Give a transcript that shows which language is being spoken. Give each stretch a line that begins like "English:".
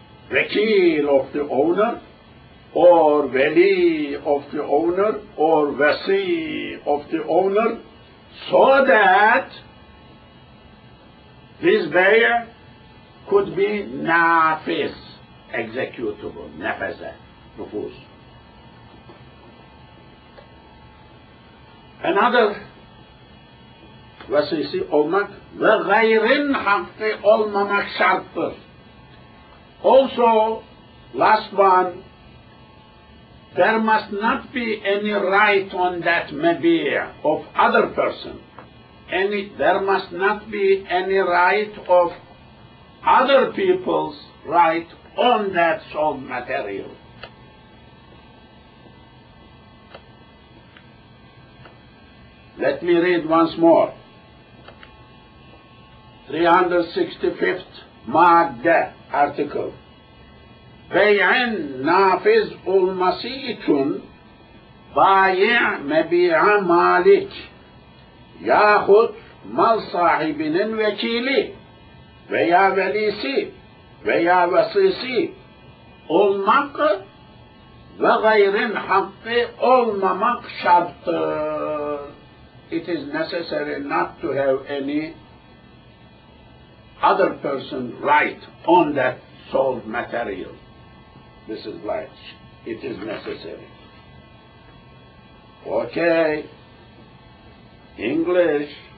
English: wakil of the owner, or wali of the owner, or wasi of the owner, so that this bay'ah could be nafiz, executable, nafaza, nufuz. Another
Turkish: vasisi olmak ve gayrin hakkı olmamak şarttır.
English: Also, last one, there must not be any right on that mabia of other person. There must not be any right of other people's right on that sold material. Let me read once more. 365th madde, article.
Turkish: Bey'in nafiz olması için bayi' mebi'a malik yahut mal sahibinin vekili veya velisi veya vasisi olmak ve gayrin hakkı olmamak şarttır.
English: It is necessary not to have any other person right on that sold material. This is like, it is necessary. Okay. English.